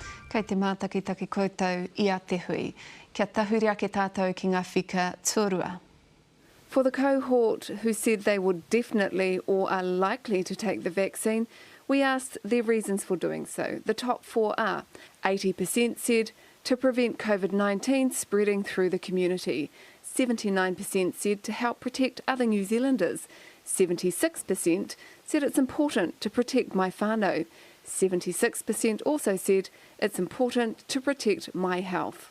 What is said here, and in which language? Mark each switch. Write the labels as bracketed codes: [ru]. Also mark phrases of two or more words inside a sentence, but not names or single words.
[mi] Kei te mātakitaki koutou I a te hui. Kia tahuri ake tātou ki ngā whika tuarua. [en] For the cohort who said they would definitely or are likely to take the vaccine, we asked their reasons for doing so. The top four are 80% said to prevent COVID-19 spreading through the community, 79% said to help protect other New Zealanders, 76% said it's important to protect my whānau, 76% also said it's important to protect my health.